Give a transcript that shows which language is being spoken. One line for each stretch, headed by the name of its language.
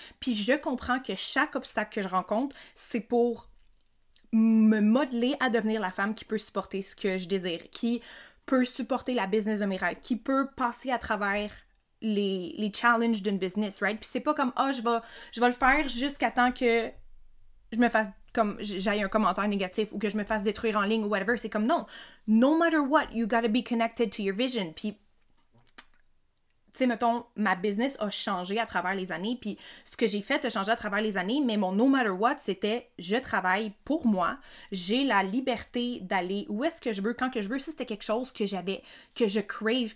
French: Puis je comprends que chaque obstacle que je rencontre, c'est pour me modeler à devenir la femme qui peut supporter ce que je désire, qui peut supporter la business de mes rêves, qui peut passer à travers les challenges d'une business, right? Puis c'est pas comme, je vais le faire jusqu'à temps que je me fasse, comme, j'aille un commentaire négatif ou que je me fasse détruire en ligne ou whatever. C'est comme, non.
English: No matter what, you gotta be connected to your vision.
French: Puis tu sais, mettons, ma business a changé à travers les années, puis ce que j'ai fait a changé à travers les années, mais mon
English: no matter what,
French: c'était je travaille pour moi, j'ai la liberté d'aller où est-ce que je veux, quand que je veux. Ça, c'était quelque chose que je crave.